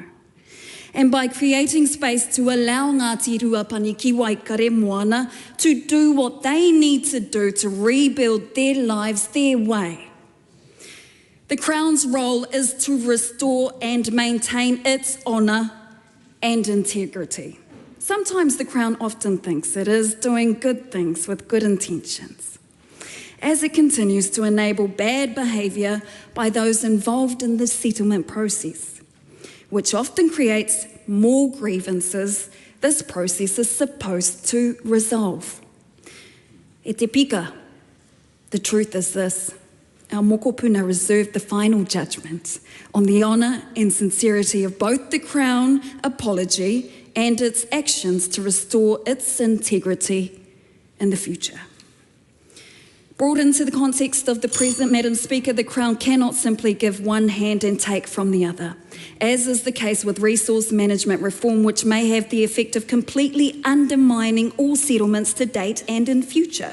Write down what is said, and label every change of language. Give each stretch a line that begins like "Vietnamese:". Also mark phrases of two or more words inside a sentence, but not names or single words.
English: And by creating space to allow Ngāti Rua Pani ki Waikare Moana to do what they need to do to rebuild their lives their way. The Crown's role is to restore and maintain its honour and integrity. Sometimes the Crown often thinks it is doing good things with good intentions. as it continues to enable bad behaviour by those involved in the settlement process, which often creates more grievances this process is supposed to resolve.
Māori: E te pika,
English: the truth is this: our mokopuna reserved the final judgment on the honour and sincerity of both the Crown apology and its actions to restore its integrity in the future. Brought into the context of the present, Madam Speaker, the Crown cannot simply give one hand and take from the other, as is the case with resource management reform, which may have the effect of completely undermining all settlements to date and in future.